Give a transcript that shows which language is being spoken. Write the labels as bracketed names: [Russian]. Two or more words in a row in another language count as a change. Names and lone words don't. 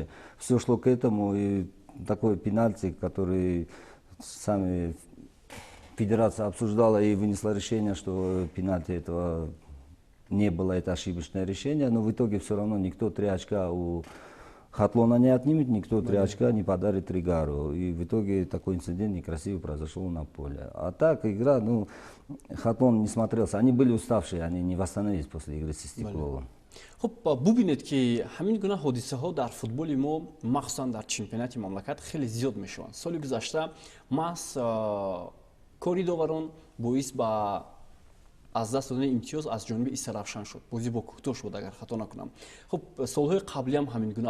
[Russian] Все шло к этому, и такой пенальти, который сами федерация обсуждала и вынесла решение, что пенальти этого не было это ошибочное решение, но в итоге все равно никто 3 очка у Хатлона не отнимет, никто 3 очка не подарит Ригару. И в итоге такой инцидент некрасивый произошел на поле. А так игра, ну, Хатлон не смотрелся. Они были уставшие, они не восстановились после игры с Истиклолом. [Tajik] خب ببینید که همین گونه حادثه ها در فوتبال ما مخصوصا در چمپیونات مملکت خیلی زیاد میشوند. سال گذشته محض کاری داوران باعث به از دست دادن امتیاز از جانب ایسرافشان شد. بازی با کوهتور شد اگر خطا نکنم. خب سالهای قبلی هم همین گونه.